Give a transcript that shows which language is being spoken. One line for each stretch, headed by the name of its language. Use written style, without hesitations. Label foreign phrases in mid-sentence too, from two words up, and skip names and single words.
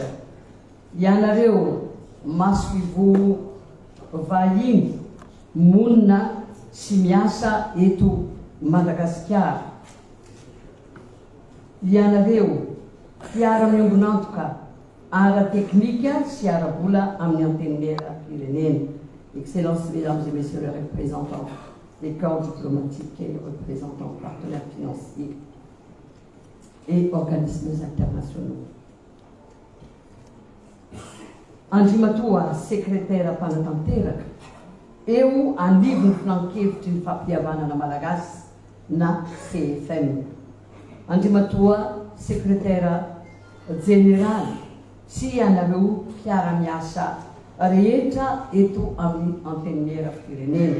Malagasy: Ianareo maso ivo vahiny monina sy miasa eto Madagasikara. Ianareo fiara-miombonantoka ara-teknika sy ara-bola amin'ny antenimera-pirenena.
French: Excellences, mesdames et messieurs les représentants des corps diplomatiques et les représentants partenaires financiers et organismes internationaux.
Malagasy: Andriamatoa sekretera mpanatanteraka eo anivony filan-kevitry ny fampihavanana malagasy na CFM. Andriamatoa sekretera generaly sy anareo mpiara-miasa rehetra eto amin'ny antenimera-pirenena.